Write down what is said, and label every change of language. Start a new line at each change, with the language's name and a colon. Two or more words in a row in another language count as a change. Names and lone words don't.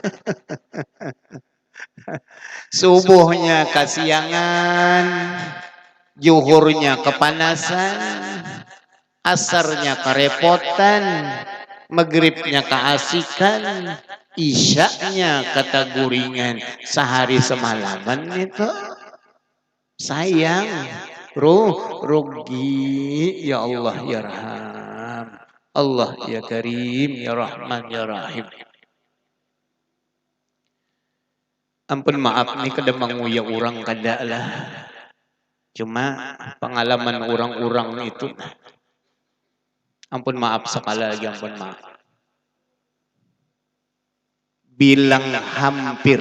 Indonesian: Subuhnya kasiangan, zuhurnya kepanasan, asarnya kerepotan, maghribnya keasikan, isyaknya ketaguringan, sehari semalaman itu sayang, rugi.
Arabic: يا الله يا رحمن الله يا كريم يا رحمن يا رحيم.
Banjar: Ampun maaf nih kada menguya orang kada lah.
Indonesian: Cuma pengalaman orang-orang itu. Ampun maaf sekali lagi, ampun maaf. Bilang hampir.